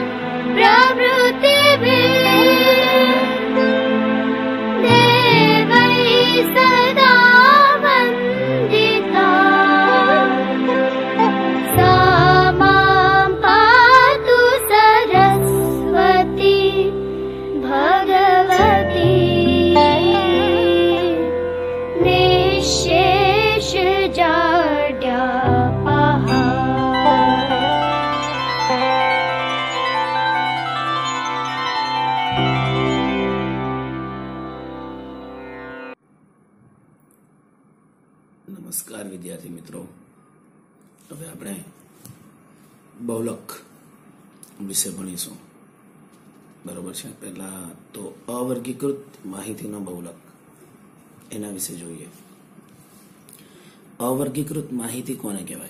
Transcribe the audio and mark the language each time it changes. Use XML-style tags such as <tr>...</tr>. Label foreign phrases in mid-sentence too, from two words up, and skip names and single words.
<sa>प्रभृतिभिः देवैः सदा वन्दिता सा मां पातु सरस्वती भगवती निःशेष जाड्यापहा।</sa> <hi>नमस्कार विद्यार्थी मित्रों,</hi> <gu>હવે આપણે બહુલક વિશે ભણીશું. બરોબર છે. પહેલા તો અવર્ગીકૃત માહિતીનો બહુલક એના વિશે જોઈએ. અવર્ગીકૃત માહિતી કોને કહેવાય?</gu>